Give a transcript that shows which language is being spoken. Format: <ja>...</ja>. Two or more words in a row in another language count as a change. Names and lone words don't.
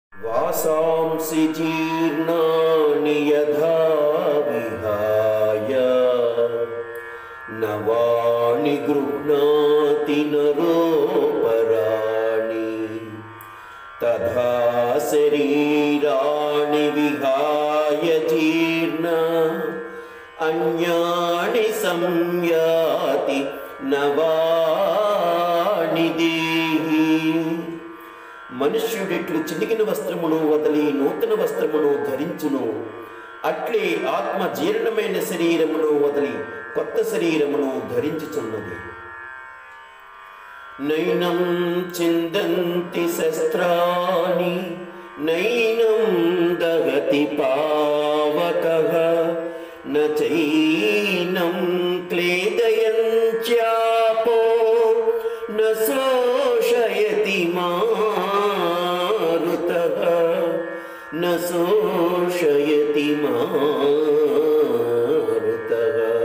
<sa>वासांसि जीर्णानि यथा विहाय नवानि गृह्णाति नरोपराणि तथा शरीराणि विहाय जीर्ण अन्यानि संयाति नवानि देहि।</sa> <te>మనుష్యుడిట్లు చినిగిన వస్త్రమును వదిలి నూతన వస్త్రమును ధరించును, అట్లే ఆత్మ జీర్ణమైన శరీరమును వదిలి కొత్త శరీరమును ధరించుచున్నది.</te> <sa>నైనం చిందంతి శస్త్రాణి నైనం దహతి పావకః న చైనం క్లేదయంత్యాపో న శోషయతి మారుతః న శోషయతి మారుతః.</sa>